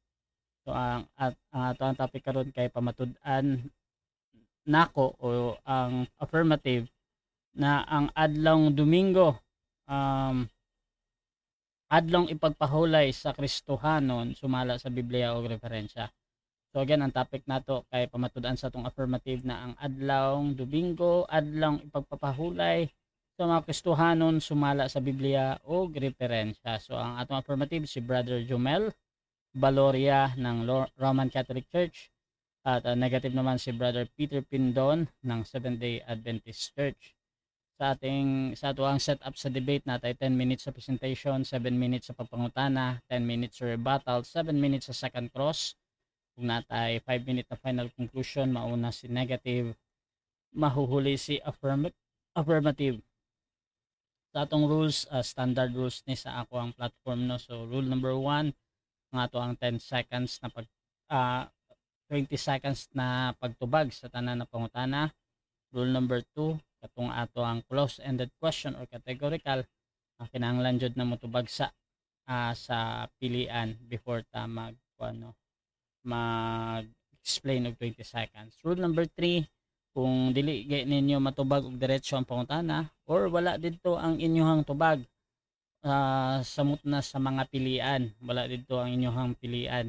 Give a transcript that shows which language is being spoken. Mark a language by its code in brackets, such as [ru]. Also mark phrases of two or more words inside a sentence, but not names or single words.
[ceb] So ang ato ang topic karon kay pamatud-an nako o ang affirmative na ang adlong Domingo um, adlong ipagpahulay sa Kristohanon sumala sa Biblia o referensya. So again, ang topic nato kay pamatud-an sa tong affirmative na ang adlawng Domingo, adlawng ipagpapahulay sa mga Kristohanon sumala sa Biblia o referensya. So ang atong affirmative si Brother Jomel Valoria ng Roman Catholic Church [tl] at negative naman [ceb] si Brother Peter Pindon ng Seventh Day Adventist Church. Sa ato ang setup sa debate natay 10 minutes sa presentation, 7 minutes sa pagpangutana, 10 minutes sa rebuttal, 7 minutes sa [en] second cross. [ceb] Kung natay 5 minute na [en] final conclusion, [ceb] mauna si negative, mahuhuli si affirmative. Sa atong rules, [en] standard rules [ceb] ni sa ako ang platform no. So [en] rule number 1, [ceb] nga to ang 10 seconds na 20 seconds na pagtubag sa tanan na pangutana. [en] Rule number 2, [ceb] katong ato ang [en] close-ended question or categorical, [ceb] kinahanglan jud na motubag sa pilian before ta mag-explain og 20 seconds. [en] Rule number 3, [ceb] kung dili ninyo matubag og diretso ang pangutana or wala didto ang inyong tubag, samot na sa mga pilian, wala didto ang inyong pilian.